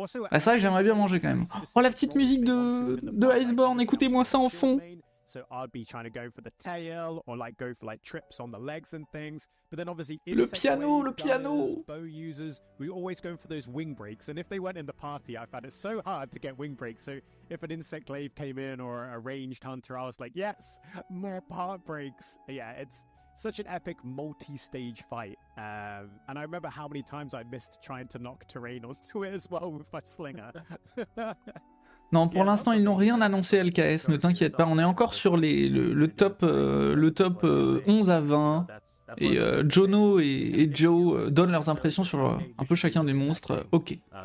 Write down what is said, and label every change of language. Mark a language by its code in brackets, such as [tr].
[fr] Ah, c'est vrai que j'aimerais bien manger quand même. Oh, la petite musique de Iceborne, écoutez-moi ça en fond. [en] So I'd be trying to go for the tail or like go for like trips on the legs and things. But then obviously [fr] le piano, [en] bow users, we always go for those wing breaks. And if they weren't in the party, I found it so hard to get wing breaks. So if an insect glaive came in or a ranged hunter, I was like, yes, more part breaks. Yeah, it's such an epic multi-stage fight. And I remember how many times I missed trying to knock terrain onto it as well with my slinger. [fr] Non, pour l'instant, ils n'ont rien annoncé LKS, ne t'inquiète pas, on est encore sur le top 11 à 20, et Jono et Joe donnent leurs impressions sur un peu chacun des monstres, ok.